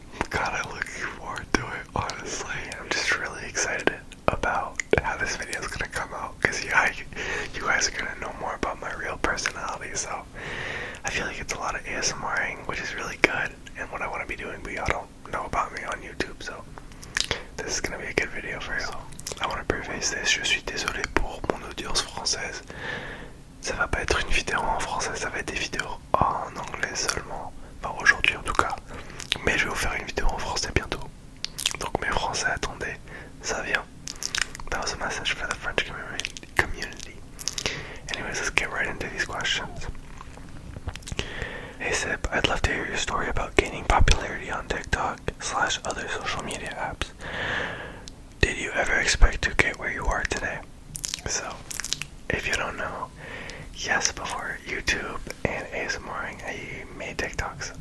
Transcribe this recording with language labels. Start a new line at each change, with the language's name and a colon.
English: God, I'm looking forward to it, honestly. I'm just really excited about how this video is gonna come out, because you guys are gonna know more about my real personality, so I feel like it's a lot of ASMRing, which is really good, and what I want to be doing, but y'all don't know about me on YouTube, so this is gonna be a good video for you. I want to preface this,
French: je suis désolé pour mon audience française. Ça va pas être une vidéo en français, ça va être des vidéos en anglais seulement. Enfin aujourd'hui en tout cas. Mais je vais vous faire une vidéo en français bientôt. Donc mes français, attendez, ça vient.
English: That was a message for the French community. Anyways, let's get right into these questions. Hey Sip, I'd love to hear your story about gaining popularity on TikTok / other social media apps. Did you ever expect to get where you are today? So, if you don't know, yes, before YouTube and ASMRing, I made TikToks.